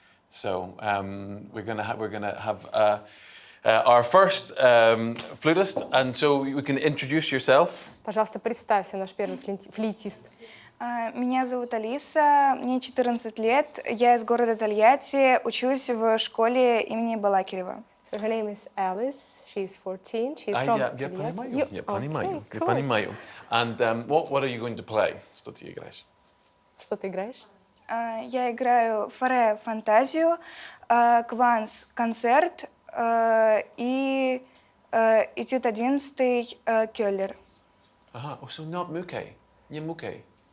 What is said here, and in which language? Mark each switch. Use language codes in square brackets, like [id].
[en] So we're gonna have our first flutist, and so you can introduce yourself. [ru] Пожалуйста, представься, наш первый флейтист. Меня зовут Алиса, мне 14 лет, я из города Тольятти, учусь в школе имени Балакирева. [en] So her name is Alice. She's 14. She's from Tольятти. [ru] Я понимаю. [en] And what are you going to play? [ru] Что ты играешь? Что ты играешь? Я играю форе фантазию, кванс концерт и этюд 11 Келлер. Ага, [en] so not Muke, [ru] не Muke.